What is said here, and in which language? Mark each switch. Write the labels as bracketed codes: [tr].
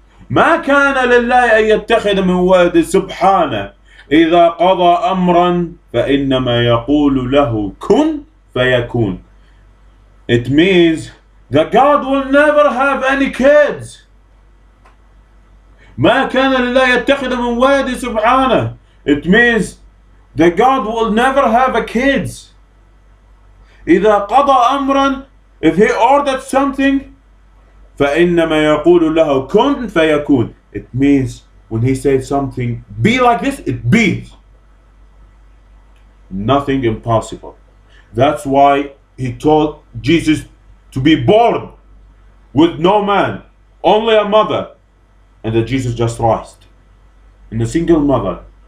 [ar] ما كان لله أن يتخذ من ولد سبحانه إذا قضى أمرا فإنما يقول له كن فيكون. [en] It means that God will never have any kids. [ar] ما كان لله يتخذ من ولد سبحانه. [en] It means that God will never have a kids. [ar] إذا قضى أمرا, [en] if he ordered something, [ar] فإنما يقول له كن فيكون. [en] It means when he says something, be like this, it be. Nothing impossible. That's why he told Jesus to be born with no man, only a mother, and that Jesus just raised in a single mother.